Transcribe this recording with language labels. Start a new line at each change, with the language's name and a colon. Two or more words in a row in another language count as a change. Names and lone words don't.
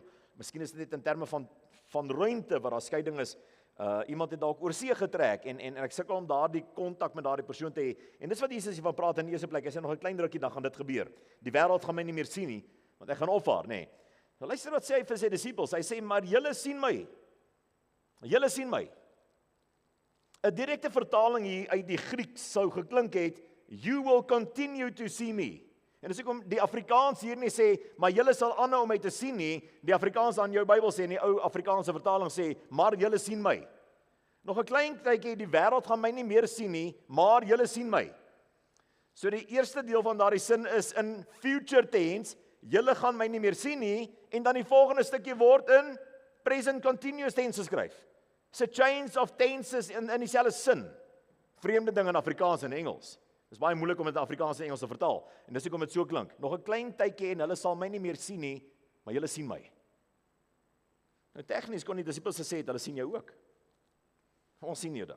Afrikaans: Miskien is dit net in terme van ruimte, waar daar skeiding is, iemand het dalk oor see getrek, en ek sukkel om daardie kontak met daardie persoon te hê, en dis wat Jesus hiervan praat in die eerste plek, hy sê nog 'n klein rukkie, dan gaan dit gebeur, die wêreld gaan my nie meer sien nie, want ek gaan opvaar, nê. Nou luister wat sê hy vir sy disippels, hy sê, maar julle sien my, 'n direkte vertaling hier uit die Grieks sou geklink het,
English: you will continue to see me.
Afrikaans: En dis hoekom die Afrikaans hier nie sê, maar julle sal aanhou om my te sien nie, die Afrikaans aan jou Bybel sê, en die ou Afrikaanse vertaling sê, maar julle sien my. Nog 'n klein tydjie, die wêreld gaan my nie meer sien nie, maar julle sien my. So die eerste deel van daardie sin is in
English: future tense,
Afrikaans: julle gaan my nie meer sien nie, en dan die volgende stukkie word in
English: present continuous tense
Afrikaans: geskryf.
English: It's a change of tenses
Afrikaans: in dieselfde sin. Vreemde ding in Afrikaans en Engels. Dit is baie moeilik om dit in Afrikaans en Engels te vertaal. En dis hoekom dit so klink. Nog 'n klein tydjie en hulle sal my nie meer sien nie, maar julle sien my. Nou tegnies kon die disippels gesê het, hulle sien jou ook. Ons sien jou dan.